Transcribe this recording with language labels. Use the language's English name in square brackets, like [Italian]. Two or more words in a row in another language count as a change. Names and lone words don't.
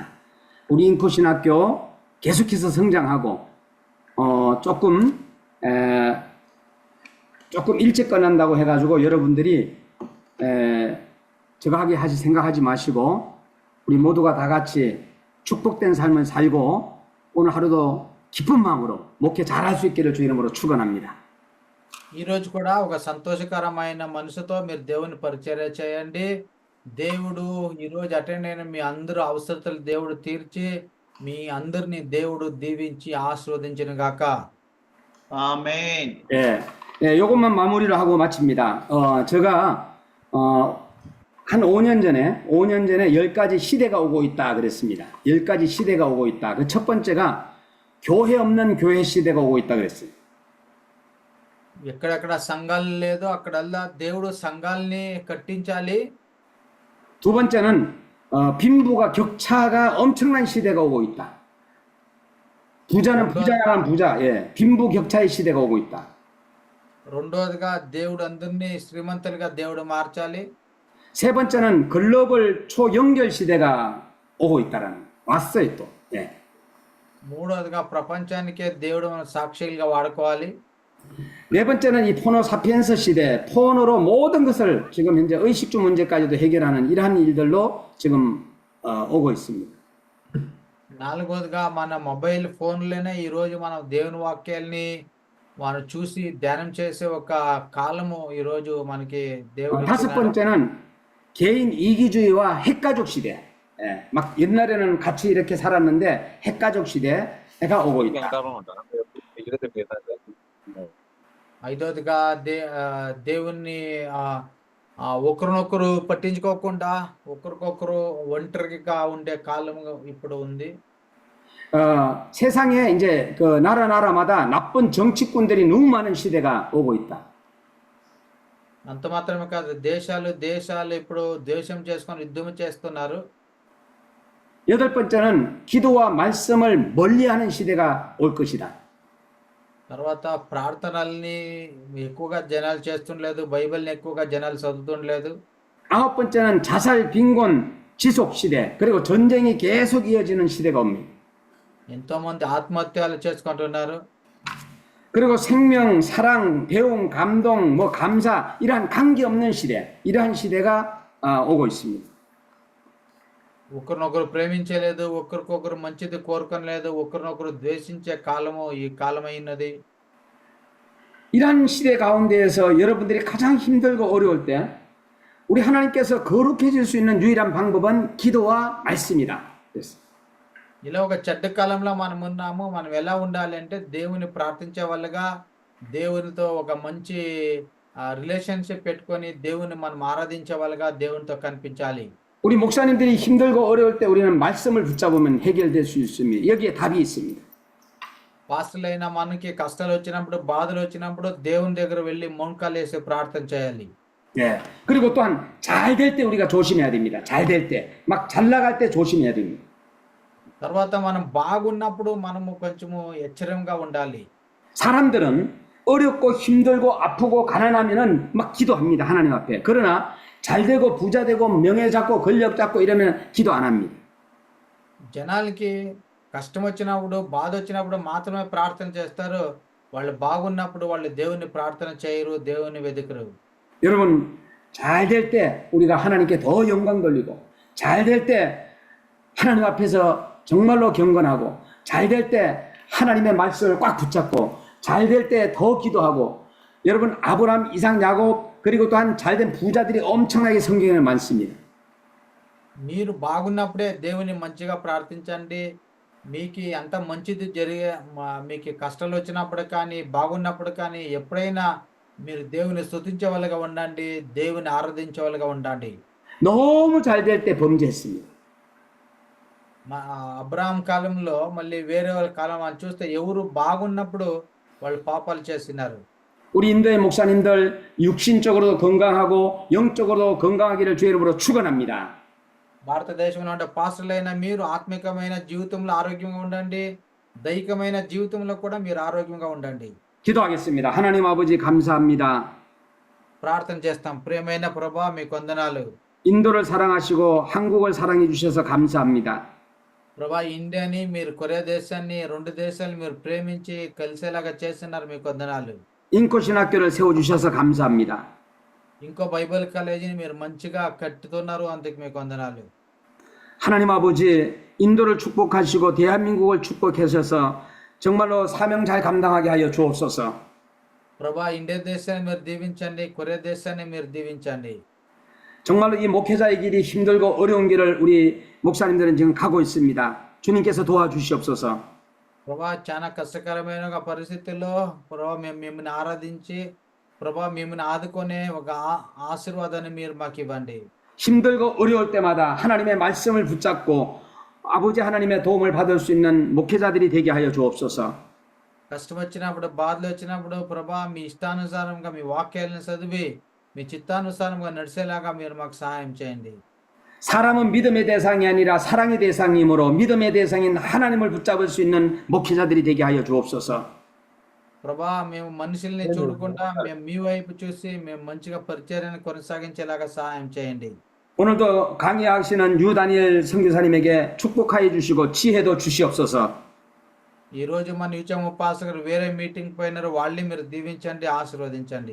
[Korean] 우리 인코신학교 계속해서 성장하고 조금 일찍 끝난다고 해가지고 여러분들이 저거 하게 생각하지 마시고 우리 모두가 다 같이 축복된 삶을 살고 오늘 하루도 기쁜 마음으로 목회 잘할 수 있기를 주 이름으로 축원합니다. [Telugu] ఈ రోజు కూడా ఒక సంతోషకరమైన మనసుతో మీరు దేవుని పరిచర్య చేయండి. దేవుడు ఈ రోజు అటెండ్ అయిన మీ అందరూ అవసరతలు దేవుడు తీర్చి మీ అందరిని దేవుడు దీవించి ఆశీర్వదించును గాక. ఆమేన్. [Korean] 예. 네, 요것만 마무리를 하고 마칩니다. 제가 한 5년 전에 10가지 시대가 오고 있다 그랬습니다. 10가지 시대가 오고 있다. 그 첫 번째가 교회 없는 교회 시대가 오고 있다 그랬어요. [Telugu] ఎక్కడెక్కడ సంఘాలు లేదో అక్కడల్లా దేవుడు సంఘాల్ని కట్టించాలి. [Korean] 두 번째는 빈부가 격차가 엄청난 시대가 오고 있다. 부자는 부자 나간 부자, 예, 빈부 격차의 시대가 오고 있다. [Telugu] రెండోదిగా దేవుడు అందరినీ శ్రీమంతులుగా దేవుడు మార్చాలి. [Korean] 세 번째는 글로벌 초연결 시대가 오고 있다라는 왔어요 또. 예. [Telugu] మూడోదిగా ప్రపంచానికే దేవుడు మన సాక్షులుగా వాడుకోవాలి. [Korean] 네 번째는 이 포노 사피엔스 시대, 폰으로 모든 것을 지금 현재 의식주 문제까지도 해결하는 이러한 일들로 지금 오고 있습니다. [Telugu] నాలుగోదిగా మన [English] mobile phone [Telugu] ఈరోజు మనం దేవుని వాక్యాల్ని మనం చూసి ధ్యానం చేసే ఒక కాలము ఈరోజు మనకి దేవుడు [Korean] 다섯 [Telugu] ఇచ్చినాడు. [Korean] 번째는 개인 이기주의와 핵가족 시대. 예, 막 옛날에는 같이 이렇게 살았는데 핵가족 시대가 오고 있다. [Telugu] ఐదోదిగా దేవుణ్ణి ఒకరినొకరు పట్టించుకోకుండా ఒకరికొకరు ఒంటరిగా ఉండే కాలం ఇప్పుడు ఉంది. [Korean] 세상에 이제 그 나라마다 나쁜 정치꾼들이 너무 많은 시대가 오고 있다. [Telugu] అంత మాత్రమే కాదు, దేశాలు ఇప్పుడు ద్వేషం చేసుకొని యుద్ధం చేస్తున్నారు. [Korean] 여덟 번째는 기도와 말씀을 멀리하는 시대가 올 것이다. [Telugu] తర్వాత ప్రార్థనల్ని ఎక్కువగా జనాలు చేస్తుండలేదు, బైబిల్ని ఎక్కువగా జనాలు చదువుతుండలేదు. [Korean] 아홉 번째는 자살, 빈곤, 지속 시대, 그리고 전쟁이 계속 이어지는 시대가 옵니다. [Telugu] ఎంతో మంది ఆత్మహత్యలు చేసుకుంటున్నారు. [Korean] 그리고 생명, 사랑, 배움, 감동, 뭐 감사 이러한 관계 없는 시대, 이러한 시대가 오고 있습니다. [Telugu] ఒకరినొకరు ప్రేమించలేదు, ఒకరికొకరు మంచిది కోరుకోలేదు, ఒకరినొకరు ద్వేషించే కాలము ఈ కాలమైనది. [Korean] 이러한 시대 가운데에서 여러분들이 가장 힘들고 어려울 때 우리 하나님께서 거룩해질 수 있는 유일한 방법은 기도와 말씀이다. 그래서 [Telugu] ఇలా ఒక చెడ్డ కాలంలో మనం ఉన్నాము. మనం ఎలా ఉండాలి అంటే దేవుని ప్రార్థించే వాళ్ళగా, దేవునితో ఒక మంచి రిలేషన్షిప్ పెట్టుకొని దేవుని మనం ఆరాధించే వాళ్ళగా దేవునితో కనిపించాలి. [Korean] 우리 목사님들이 힘들고 어려울 때 우리는 말씀을 붙잡으면 해결될 수 있습니다. 여기에 답이 있습니다. [Telugu] పాస్టర్లైన మనకి కష్టాలు వచ్చినప్పుడు, బాధలు వచ్చినప్పుడు దేవుని దగ్గర వెళ్ళి మోకాలు వేసి ప్రార్థన చేయాలి. [Korean] 예. 그리고 또한 잘 될 때 우리가 조심해야 됩니다. 잘 될 때, 막 잘 나갈 때 조심해야 됩니다. [Telugu] తర్వాత మనం బాగున్నప్పుడు మనము కొంచెము ఎచ్చరంగా ఉండాలి. [Korean] 사람들은 어렵고 힘들고 아프고 가난하면은 막 기도합니다. 하나님 앞에. 그러나 잘 되고 부자 되고 명예 잡고 권력 잡고 이러면 기도 안 합니다. [Telugu] జనాలకి కష్టం వచ్చినప్పుడు, బాధ వచ్చినప్పుడు మాత్రమే ప్రార్థన చేస్తారు. వాళ్ళు బాగున్నప్పుడు వాళ్ళు దేవుని ప్రార్థన చేయరు, దేవుని వెతుకరు. [Korean] 여러분 잘 될 때 우리가 하나님께 더 영광 돌리고, 잘 될 때 하나님 앞에서 정말로 경건하고, 잘 될 때 하나님의 말씀을 꽉 붙잡고, 잘 될 때 더 기도하고. 여러분 아브라함, 이삭, 야곱 그리고 또한 잘된 부자들이 엄청나게 성경에 많습니다. [Telugu] మీరు బాగున్నప్పుడే దేవుని మంచిగా ప్రార్థించండి. మీకు అంత మంచిది జరిగే మీకు కష్టాలు వచ్చినప్పుడు కానీ, బాగున్నప్పుడు కానీ ఎప్పుడైనా మీరు దేవుని స్తుతించే వాళ్ళగా ఉండండి, దేవుని ఆరాధించే వాళ్ళగా ఉండండి. [Korean] 너무 잘 될 때 범죄했습니다. [Telugu] అబ్రాహాం కాలంలో మళ్ళీ వేరే వాళ్ళ కాలం అని చూస్తే ఎవరు బాగున్నప్పుడు వాళ్ళు పాపాలు చేస్తున్నారు. [Korean] 우리 인도의 목사님들 육신적으로도 건강하고 영적으로도 건강하기를 주의 이름으로 축원합니다. [Telugu] భారతదేశంలో ఉండే పాస్టర్లైన మీరు ఆత్మికమైన జీవితంలో ఆరోగ్యంగా ఉండండి, దైహికమైన జీవితంలో కూడా మీరు ఆరోగ్యంగా ఉండండి. [Korean] 기도하겠습니다. 하나님 아버지 감사합니다. [Telugu] ప్రార్థన చేస్తాం. ప్రియమైన ప్రభా మీకు వందనాలు. [Korean] 인도를 사랑하시고 한국을 사랑해 주셔서 감사합니다. [Telugu] ప్రభా ఇండియాని మీరు, కొరియా దేశాన్ని, రెండు దేశాలు మీరు ప్రేమించి కలిసేలాగా చేస్తున్నారు, మీకు వందనాలు. [Korean] 인코신학교를 세워주셔서 감사합니다. [Telugu] ఇంకో [English] Bible college [Telugu] మీరు మంచిగా కట్టుతున్నారు, అందుకు మీకు వందనాలు. [Korean] 하나님 아버지 인도를 축복하시고 대한민국을 축복하셔서 정말로 사명 잘 감당하게 하여 주옵소서. [Telugu] ప్రభా ఇండియా దేశాన్ని మీరు దీవించండి, కొరియా దేశాన్ని మీరు దీవించండి. [Korean] 정말로 이 목회자의 길이 힘들고 어려운 길을 우리 목사님들은 지금 가고 있습니다. 주님께서 도와주시옵소서. [Telugu] ప్రభా చాలా కష్టకరమైన పరిస్థితుల్లో ప్రభా మేము మిమ్మల్ని ఆరాధించి ప్రభా మిమ్మల్ని ఆదుకునే ఒక ఆశీర్వాదాన్ని మీరు మాకు ఇవ్వండి. [Korean] 힘들고 어려울 때마다 하나님의 말씀을 붙잡고 아버지 하나님의 도움을 받을 수 있는 목회자들이 되게 하여 주옵소서. [Telugu] కష్టం వచ్చినప్పుడు, బాధలు వచ్చినప్పుడు ప్రభా మీ ఇష్టానుసారంగా మీ వాక్యాలను చదివి మీ చిత్తానుసారంగా నడిచేలాగా మీరు మాకు సహాయం చేయండి. [Korean] 사람은 믿음의 대상이 아니라 사랑의 대상이므로 믿음의 대상인 하나님을 붙잡을 수 있는 목회자들이 되게 하여 주옵소서. [Telugu] ప్రభా మేము మనుషుల్ని చూడకుండా మేము మీ వైపు చూసి మేము మంచిగా పరిచర్యను కొనసాగించేలాగా సహాయం చేయండి. [Korean] 오늘도 강의하시는 유다니엘 선교사님에게 축복하여 주시고 지혜도 주시옵소서. [Telugu] ఈ రోజు మన యుచం ఉపాసకులు వేరే మీటింగ్ పోయినారు, వాళ్ళని మీరు దీవించండి, ఆశీర్వదించండి.